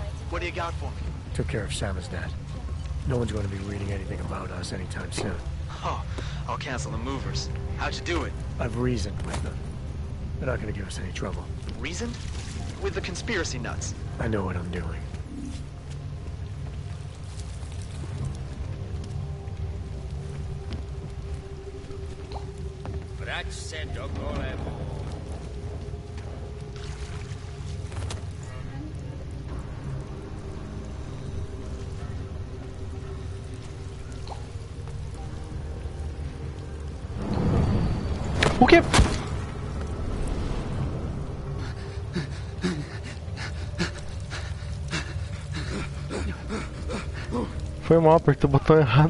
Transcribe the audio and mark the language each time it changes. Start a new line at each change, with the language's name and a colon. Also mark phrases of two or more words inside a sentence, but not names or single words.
English: What do you got for me? Took care of Samizdat. No one's going to be reading anything about us anytime soon. Oh, I'll cancel the movers. How'd you do it? I've reasoned with them. They're not going to give us any trouble. Reasoned? With the conspiracy nuts. I know what I'm doing.
Czech: Vrať se do golemu.
Portuguese: O quê? Foi mal, apertei o botão errado.